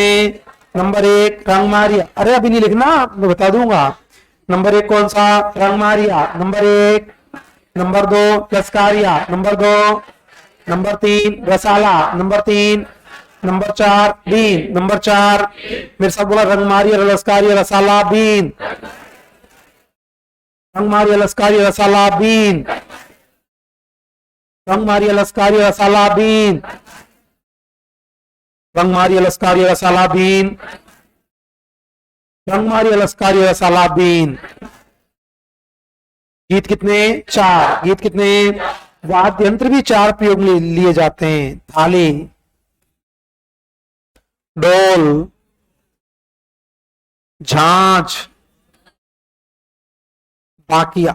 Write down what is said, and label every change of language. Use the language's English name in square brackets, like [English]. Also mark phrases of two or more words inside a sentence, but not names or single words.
[Hindi] नंबर 1 रंग मारिया। अरे अभी नहीं लिखना, मैं बता दूंगा। नंबर 1 कौन सा? रंग मारिया नंबर 1। नंबर 2 लस्कारिया नंबर 2। नंबर 3 रसाला नंबर 3। नंबर 4 बीन नंबर 4। मेरे साथ बोला, रंग मारिया लस्कारिया रसाला बीन। रंग मारिया लस्कारिया रसाला बीन। रंग मारिया लस्कारिया रसाला बीन। रंग मारिया लस्कारिया रसाला बीन। रंग मारिया लस्कारिया रसाला बीन। गीत कितने? 4। गीत कितने? वाद्य यंत्र भी 4 प्रयोग में लिए जाते हैं। थाली, ढोल, झांझ, बाकिया।